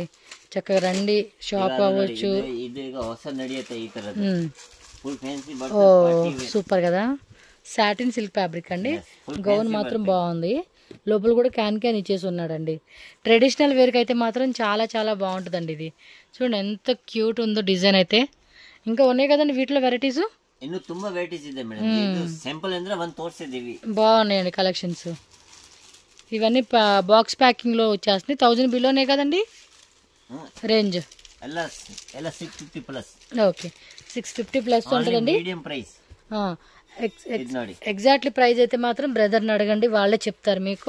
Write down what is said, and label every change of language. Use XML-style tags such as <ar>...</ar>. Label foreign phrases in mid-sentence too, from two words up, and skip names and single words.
<te>చక్కగా రండి, షాప్ అవ్వచ్చు. ఓ సూపర్ కదా,</te> <en>satin silk fabric</en> <te>అండి. గౌన్ మాత్రం బాగుంది, లోపల కూడా క్యాన్ ఇచ్చేసి ఉన్నాడండి. ట్రెడిషనల్ వేర్కి అయితే మాత్రం చాలా చాలా బాగుంటుందండి ఇది. చూడండి ఎంత క్యూట్ ఉందో డిజైన్ అయితే. ఇంకా ఉన్నాయి కదండి వీటిలో వెరైటీస్,</te> <kn>ಇನ್ನು ತುಂಬಾ ವೆರೈಟೀಸ್ ಇದೆ ಮೇಡಮ್. ಇದು సింపుల్ ಅಂದ್ರೆ ಒಂದು ತೋರಿಸಿದೀವಿ.</kn> <te>బాగున్నాయండి కలెక్షన్స్. ఇవన్నీ</te> <en>box packing</en> <te>లో వచ్చేస్తుంది. 1000 బిలోనే కదండి రేంజ్.</te> <kn>ಎಲ್ಲ 650 ప్లస్.</kn> <te>ఓకే 650 ప్లస్ ఉంటుందండి.</te> <en>Medium price. exactly price</en> <te>అయితే మాత్రం బ్రదర్ని అడగండి, వాళ్ళే చెప్తారు మీకు.</te>